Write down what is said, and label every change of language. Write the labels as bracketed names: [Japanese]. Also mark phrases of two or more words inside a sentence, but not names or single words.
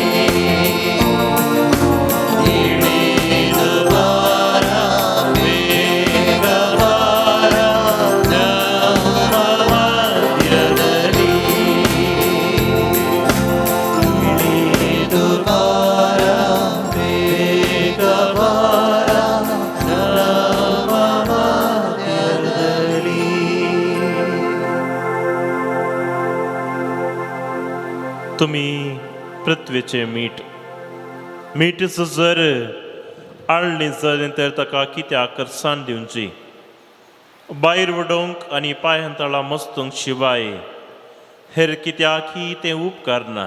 [Kannada] ಇಳಿದು ಬಾರ ಬೇಗ ಬಾರ ನಮ್ಮ ಮಧ್ಯದಲ್ಲಿ ಇಳಿದು ಬಾರ ಬೇಗ ಬಾರ ನಮ್ಮ ಮಧ್ಯದಲ್ಲಿ. [Marathi] तुम्ही पृथ्वीचे मीठ. [Konkani] मीठ जर आळ्ळी जाली तर ताका कित्याक साण दिवची. भायर उडोवंक आनी पांयतळां मस्तूंक शिवाय हेर कित्याकय तें उपकार ना.